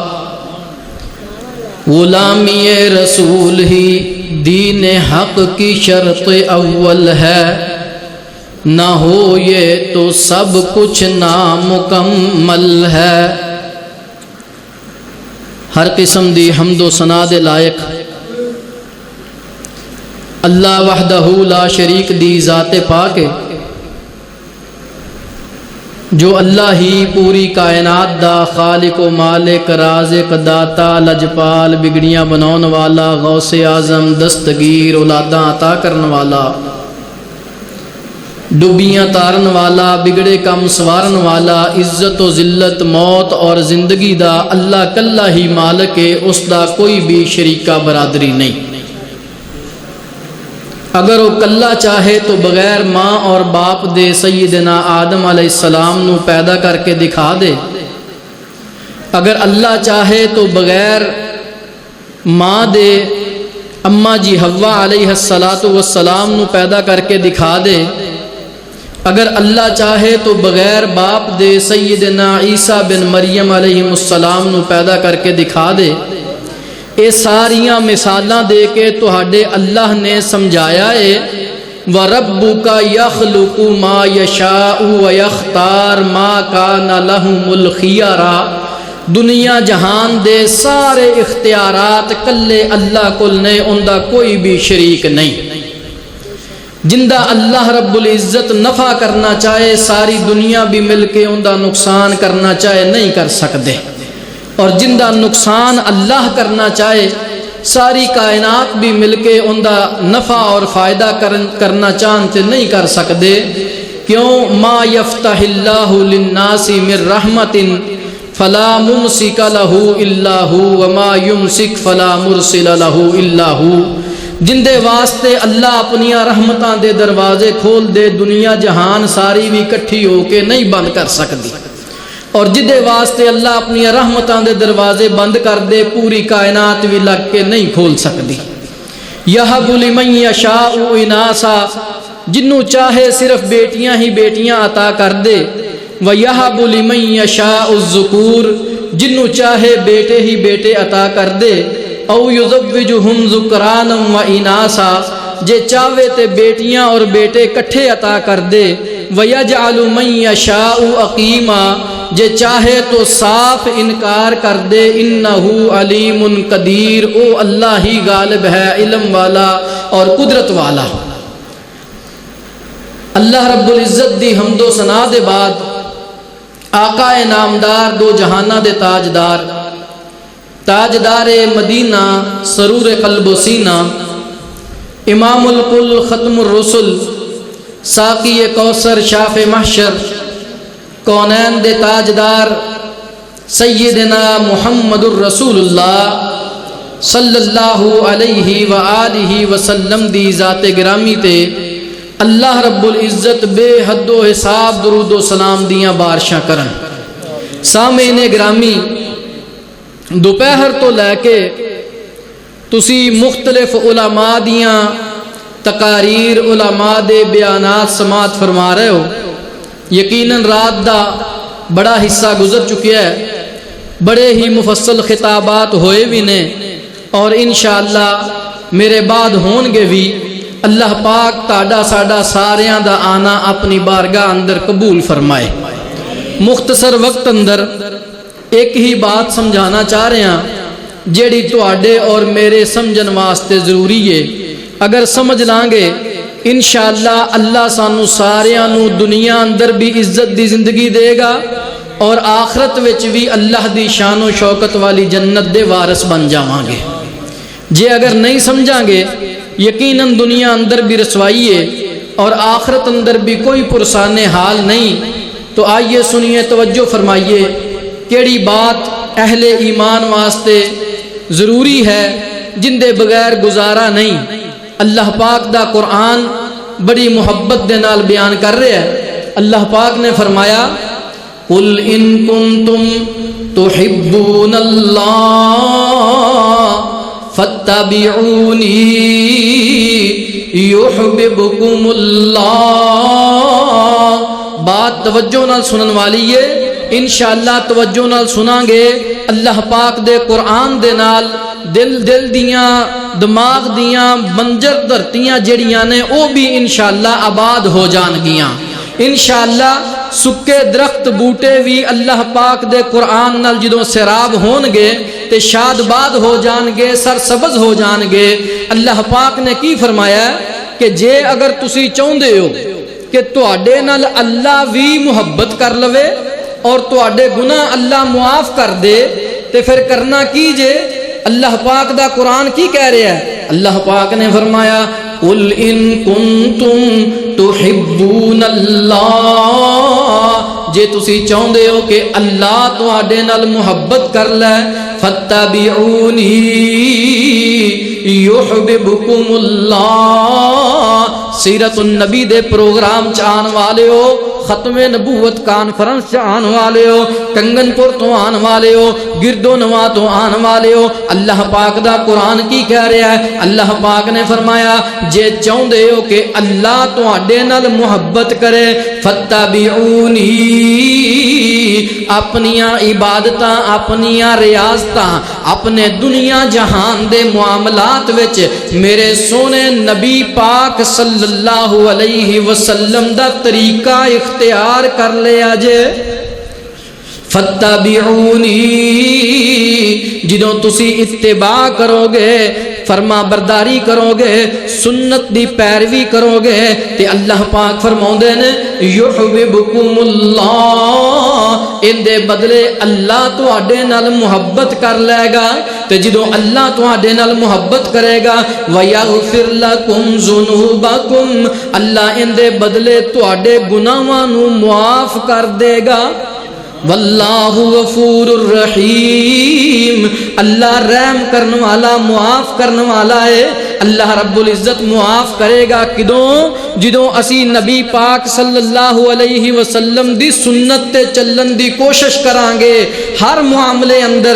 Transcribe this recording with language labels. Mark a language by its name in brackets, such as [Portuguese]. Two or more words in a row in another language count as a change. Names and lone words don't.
[Urdu] غلامی رسول ہی دین حق کی شرط اول ہے نہ ہو یہ تو سب کچھ نامکمل ہے [Punjabi] ہر قسم دی حمد و ثنا دے لائق اللہ وحدہ لا شریک دی ذات پاک ہے جو اللہ ہی پوری کائنات دا خالق و مالک رازق داتا لجپال بگڑیاں بناؤن والا غوث اعظم دستگیر اولاداں عطا کرن والا ڈبیاں تارن والا بگڑے کم سوارن والا عزت و ذلت موت اور زندگی دا اللہ کلہ ہی مالک ہے اس دا کوئی بھی شریکہ برادری نہیں اگر وہ کلہ چاہے تو بغیر ماں اور باپ دے سیدنا آدم علیہ السلام نو پیدا کر کے دکھا دے اگر اللہ چاہے تو بغیر ماں دے اماں جی حوا علیہ السلام نو پیدا کر کے دکھا دے، اگر اللہ چاہے تو بغیر باپ دے سیدنا عیسیٰ بن مریم علیہ السلام نو پیدا کر کے دکھا دے، اے ساریاں مثالاں دے کے تہاڈے اللہ نے سمجھایا ہے [Arabic] وَرَبُّكَ يَخْلُقُ مَا يَشَاءُ وَيَخْتَارُ مَا كَانَ لَهُمُ الْخِيَرَةُ، [Punjabi] دنیا جہان دے سارے اختیارات کلے اللہ کل نے، اندہ کوئی بھی شریک نہیں۔ جندہ اللہ رب العزت نفع کرنا چاہے ساری دنیا بھی مل کے اندہ نقصان کرنا چاہے نہیں کر سکتے، اور جندہ نقصان اللہ کرنا چاہے ساری کائنات بھی مل کے اندہ نفع اور فائدہ کرنا چاہتے نہیں کر سکتے۔ [Arabic] کیوں؟ ما یفتح اللہ للناس من رحمت فلا ممسک لہ الا ہو وما یمسک فلا مرسل لہ الا ہو، [Punjabi] جندے واسطے اللہ اپنیاں رحمتاں دے دروازے کھول دے دنیا جہان ساری بھی کٹھی ہو کے نہیں بند کر سکتی، اور جدے واسطے اللہ اپنی رحمتاں دے دروازے بند کر دے پوری کائنات بھی لگ کے نہیں کھول سکتی۔ [Arabic] یہب لمن یشاء اناسا، [Punjabi] جنوں چاہے صرف بیٹیاں ہی بیٹیاں عطا کر دے، [Arabic] ویہب لمن یشاء [Punjabi] الذکور، جنوں چاہے بیٹے ہی بیٹے عطا کر دے، [Arabic] او یزوجہم ذکرانا و اناسا، [Punjabi] جے چاہے تے بیٹیاں اور بیٹے کٹھے عطا کر دے، [Arabic] وَيَجْعَلُ مَن يَشَاءُ عَقِيمًا، [Punjabi] جے چاہے تو صاف انکار کر دے، [Arabic] اِنَّهُ عَلِيمٌ قدیر، [Punjabi] او اللہ ہی غالب ہے، علم والا اور قدرت والا۔ اللہ رب العزت دی حمد و ثنا دے بعد آقا نامدار دو جہانہ دے تاجدار مدینہ سرور قلب و سینہ، امام الکل ختم الرسل، ساقی کوثر شاف محشر، کونین دے تاجدار سیدنا محمد الرسول اللہ صلی اللہ علیہ وآلہ وسلم دی ذات گرامی تے اللہ رب العزت بے حد و حساب درود و سلام دیاں بارشاں کرن۔ سامعین گرامی، دوپہر تو لے کے تسی مختلف علماء دیاں تقاریر، علماء دے بیانات سماعت فرما رہے ہو، یقیناً رات دا بڑا حصہ گزر چکیا ہے، بڑے ہی مفصل خطابات ہوئے بھی نے، اور انشاءاللہ میرے بعد ہون گے بھی۔ اللہ پاک تاڑا ساڑا ساریاں دا آنا اپنی بارگاہ اندر قبول فرمائے۔ مختصر وقت اندر ایک ہی بات سمجھانا چاہ رہے ہیں جیڑی تواڈے اور میرے سمجھن واسطے ضروری ہے، اگر سمجھ لانگے انشاءاللہ اللہ سانو ساریاں نو دنیا اندر بھی عزت دی زندگی دے گا، اور آخرت وچ بھی اللہ دی شان و شوکت والی جنت دے وارث بن جاواں گے۔ جے اگر نہیں سمجھاں گے یقیناً دنیا اندر بھی رسوائی ہے اور آخرت اندر بھی کوئی پرسان حال نہیں۔ تو آئیے سنیے، توجہ فرمائیے، کیڑی بات اہل ایمان واسطے ضروری ہے جن دے بغیر گزارا نہیں۔ اللہ پاک دا قرآن بڑی محبت دے نال بیان کر رہے ہیں۔ اللہ پاک نے فرمایا [Arabic] قُلْ إِن كُنتُمْ تُحِبُّونَ اللَّهَ فَاتَّبِعُونِي يُحْبِبْكُمُ اللَّهُ۔ [Punjabi] بات توجہ نال سنن والی ہے، انشاءاللہ توجہ نال سناں گے اللہ پاک دے قرآن دے نال دل دیاں دماغ دیاں منجر دھرتیاں جڑیاں نے او بھی انشاءاللہ آباد ہو جان گیاں۔ انشاءاللہ سکے درخت بوٹے بھی اللہ پاک دے قرآن نال جدوں سیراب ہون گے تے شاد باد ہو جان گے، سر سبز ہو جان گے۔ اللہ پاک نے کی فرمایا کہ جے اگر تسی چاہندے ہو کہ تواڈے نال اللہ بھی محبت کر لوے اور تواڈے گناہ اللہ معاف کر دے تے پھر کرنا کیجے۔ اللہ پاک دا قرآن کی کہہ رہا ہے؟ اللہ پاک نے فرمایا [Arabic] قُلْ إِن كُنتُمْ تُحِبُّونَ اللَّهَ، [Punjabi] جے تسی چاہندے ہو کہ اللہ تواڈے نال محبت کر لے، [Arabic] فَاتَّبِعُونِي يُحْبِبْكُمُ اللَّهُ۔ [Punjabi] سیرت النبی دے پروگرام چان والے ہو، ختم نبوت کانفرنس سے آن والے ہو، کنگن پور تو آن والے ہو، گردو نواں تو آن والے ہو، اللہ پاک دا قرآن کی کہہ رہا ہے؟ اللہ پاک نے فرمایا جے چاہندے ہو کہ اللہ تواڈے نال محبت کرے فتبعونی، اپنیاں عبادتاں اپنیاں ریاضتاں اپنے دنیا جہان دے معاملات وچ میرے سونے نبی پاک صلی اللہ علیہ وسلم دا طریقہ اختیار کر لیا جے۔ فتبعونی، جدوں تسی اتباع کرو گے، فرما برداری کرو گے، سنت دی پیروی کرو گے، تے اللہ پاک فرماؤندے نے [Arabic] یحببکم اللہ، [Punjabi] ان دے بدلے اللہ تواڈے نال محبت کر لے گا، تے جدوں اللہ تواڈے نال محبت کرے گا [Arabic] ویغفر لکم ذنوبکم، [Punjabi] اللہ ان دے بدلے تواڈے گناہاں نو معاف کر دے گا۔ [Arabic] واللہ غفور الرحیم، [Punjabi] اللہ رحم کرنے والا معاف کرنے والا ہے۔ اللہ رب العزت معاف کرے گا کدوں؟ جدوں اسی نبی پاک صلی اللہ علیہ وسلم دی سنت تے چلن دی کوشش کران گے ہر معاملے اندر۔